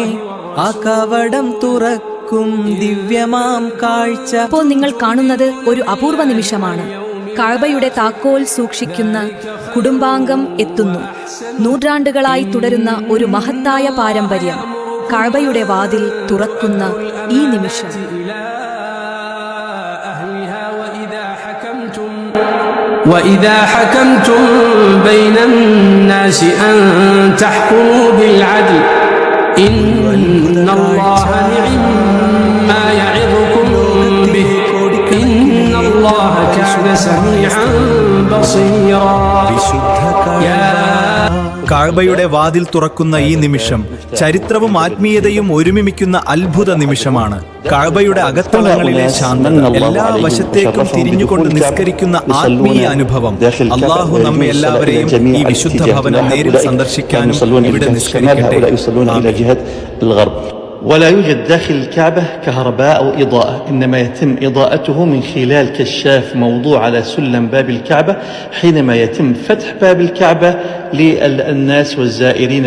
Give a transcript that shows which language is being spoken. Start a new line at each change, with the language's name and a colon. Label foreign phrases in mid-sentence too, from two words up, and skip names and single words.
Malayalam: ആ കവടം തുറക്കും ദിവ്യമാം കാഴ്ച. ഇപ്പോൾ നിങ്ങൾ കാണുന്നത് ഒരു അപൂർവ നിമിഷമാണ്. കഅബയുടെ താക്കോൽ സൂക്ഷിക്കുന്ന കുടുംബാംഗം എത്തുന്നു. നൂറ്റാണ്ടുകളായി തുടരുന്ന ഒരു മഹത്തായ പാരമ്പര്യം. കഅബയുടെ വാതിൽ തുറക്കുന്ന ഈ നിമിഷം.
Arabic: وإذا حكمتم بين الناس أن تحكموا بالعدل إن الله نعم ما يعظكم به إن الله كان سميعا بصيرا.
Malayalam: കഅബയുടെ വാതിൽ തുറക്കുന്ന ഈ നിമിഷം ചരിത്രവും ആത്മീയതയും ഒരുമിക്കുന്ന അത്ഭുത നിമിഷമാണ്. കഅബയുടെ അകത്തളങ്ങളിലെ ശാന്തത, എല്ലാ വശത്തേക്കും തിരിഞ്ഞുകൊണ്ട് നിസ്കരിക്കുന്ന ആത്മീയ അനുഭവം. അല്ലാഹു നമ്മെ എല്ലാവരെയും ഈ വിശുദ്ധ ഭവനം നേരിൽ സന്ദർശിക്കാനും ഇവിടെ നിസ്കരിക്കട്ടെ.
Arabic: ولا يوجد داخل الكعبة كهرباء أو إضاءة، إنما يتم إضاءته من خلال كشاف موضوع على سلم باب الكعبة حينما يتم فتح باب الكعبة للناس والزائرين.